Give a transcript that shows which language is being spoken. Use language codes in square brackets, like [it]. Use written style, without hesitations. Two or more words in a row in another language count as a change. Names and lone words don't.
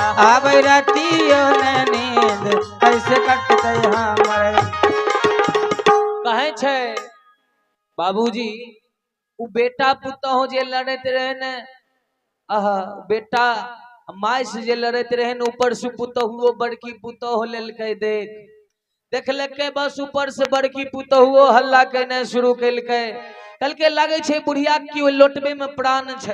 [mai] आबै रातियो ने नींद कैसे कटतै हमर दिन। कहे छै बाबूजी उ बेटा पुतहु जे लड़त रहे ने आहा बेटा माय से जे लड़त रहे ने ऊपर से पुतहुओ बड़की पुतहु लेलकै देखलकै बस ऊपर से बड़की पुतहुओ हल्ला केने शुरू केलकै। कहलकै लागे छै बुढ़िया की ओइ लोटबे में प्राण छै।